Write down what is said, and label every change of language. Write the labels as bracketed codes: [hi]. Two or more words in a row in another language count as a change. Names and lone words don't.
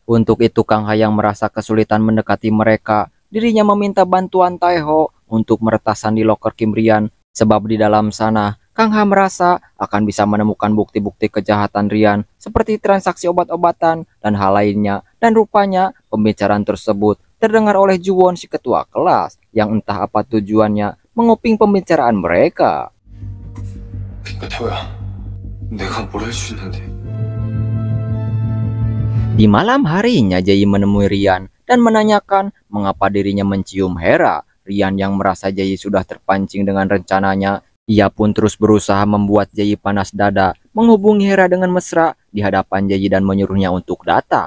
[id] Untuk itu Kang Ha yang merasa kesulitan mendekati mereka, dirinya meminta bantuan Taeho untuk meretasan di loker Kim Rian, sebab di dalam sana Kang Ha merasa akan bisa menemukan bukti-bukti kejahatan Rian seperti transaksi obat-obatan dan hal lainnya. Dan rupanya pembicaraan tersebut terdengar oleh Juwon si ketua kelas yang entah apa tujuannya menguping pembicaraan mereka. [ko] 내가 뭘 할 수 있는데. [id] Di malam harinya Jae menemui Rian dan menanyakan mengapa dirinya mencium Hera. Rian yang merasa Jae sudah terpancing dengan rencananya, ia pun terus berusaha membuat Jae panas dada, menghubungi Hera dengan mesra di hadapan Jae dan menyuruhnya untuk datang.